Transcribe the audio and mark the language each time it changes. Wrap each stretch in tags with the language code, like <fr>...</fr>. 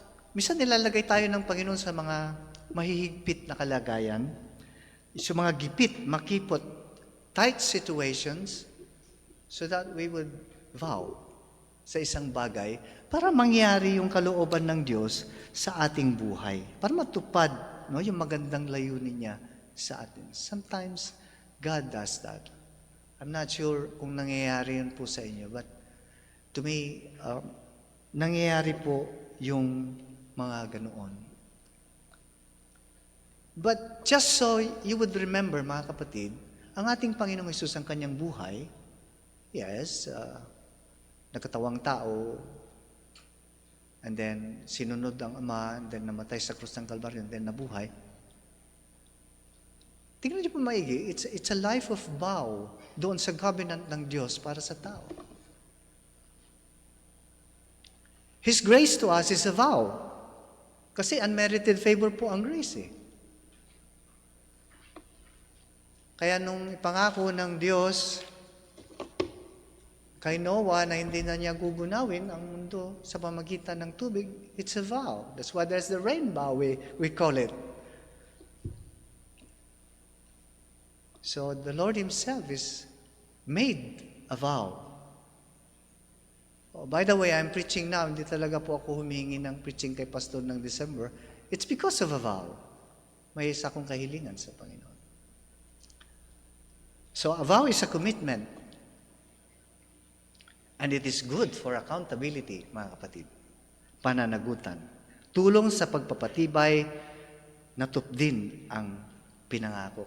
<tl>Minsan nilalagay tayo ng Panginoon sa mga mahihigpit na kalagayan, sa mga gipit, makipot,</tl> <en>tight situations, so that we would vow</en> <tl>sa isang bagay para mangyari yung kalooban ng Diyos sa ating buhay. Para matupad yung magandang layunin niya sa atin.</tl> <en>Sometimes, God does that. I'm not sure</en> <tl>kung nangyayari yun po sa inyo,</tl> <en>but to me,</en> <tl>nangyayari po yung mga ganoon. But just so you would remember, mga kapatid, ang ating Panginoong Hesus ang kanyang buhay, yes, nagkatawang tao, and then sinunod ang Ama, and then namatay sa krus ng Kalbaryo, and then nabuhay. Tingnan niyo po maigi,</tl> <en>it's a life of vow</en> <tl>doon sa covenant ng Diyos para sa tao.</tl> <en>His grace to us is a vow.</en> <tl>Kasi unmerited favor po ang grace Kaya nung ipangako ng Diyos kay Noah na hindi na niya gugunawin ang mundo sa pamagitan ng tubig,</tl> <en>it's a vow. That's why there's the rainbow, we call it. So the Lord Himself is made a vow. Oh, by the way, I'm preaching now,</en> <tl>hindi talaga po ako humingi ng preaching kay Pastor ng December.</tl> <en>It's because of a vow.</en> <tl>May isa akong kahilingan sa Panginoon.</tl> <en>So a vow is a commitment. And it is good for accountability, mga kapatid. Pananagutan.</en> <tl>tulong sa pagpapatibay, natupad din ang pinangako.</tl>